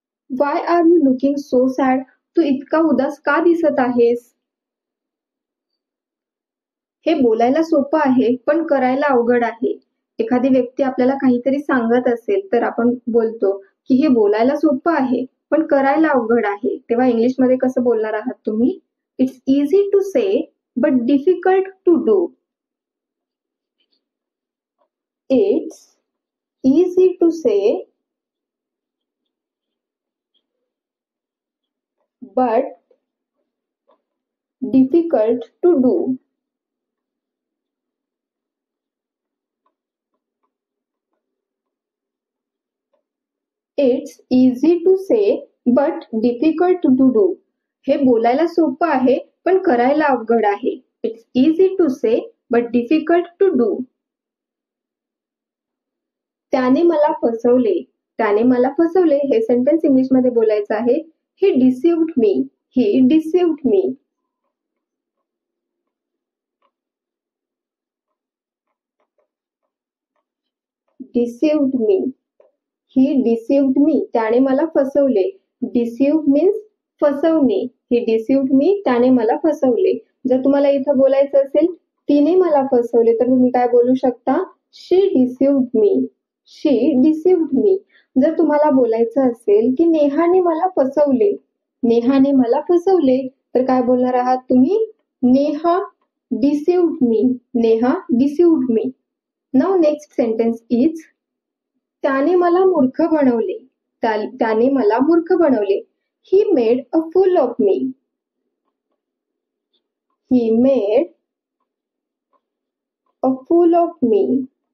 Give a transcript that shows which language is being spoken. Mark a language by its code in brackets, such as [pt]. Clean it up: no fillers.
[en] Why are you looking so sad? [mr] तू इतका उदास का दिसत आहेस? हे बोलायला सोपं आहे पण करायला अवघड आहे. एखादी व्यक्ती आपल्याला काहीतरी सांगत असेल तर आपण बोलतो की हे बोलायला सोपं आहे पण करायला अवघड आहे. तेव्हा इंग्लिशमध्ये कसं बोलणार आहात तुम्ही? [en] It's easy to say but difficult to do. It's easy to say but difficult to do. It's easy to say but difficult to do. [mr] हे बोलायला सोपं आहे पण करायला अवघड आहे. [en] It's easy to say but difficult to do. [mr] त्याने मला फसवले. त्याने मला फसवले हे सेंटेन्स इंग्लिश मध्ये बोलायचं आहे. [en] He deceived me. He deceived me. Deceived me. He deceived me. [mr] त्याने मला फसवले. [en] Deceive means फसवणे. He deceived me. [mr] त्याने मला फसवले. जर तुम्हाला इथं बोलायचं असेल तिने मला फसवले तर तुम्ही काय बोलू शकता? [en] She deceived me. She deceived me. [mr] जर तुम्हाला बोलायचं असेल की नेहाने मला फसवले. नेहाने मला फसवले तर काय बोलणार आहात तुम्ही? [en] Neha deceived me. Neha deceived me. Now next sentence is [mr] त्याने मला मूर्ख बनवले. त्याने मला मूर्ख बनवले. [en] He made a fool of me. He made a fool of me.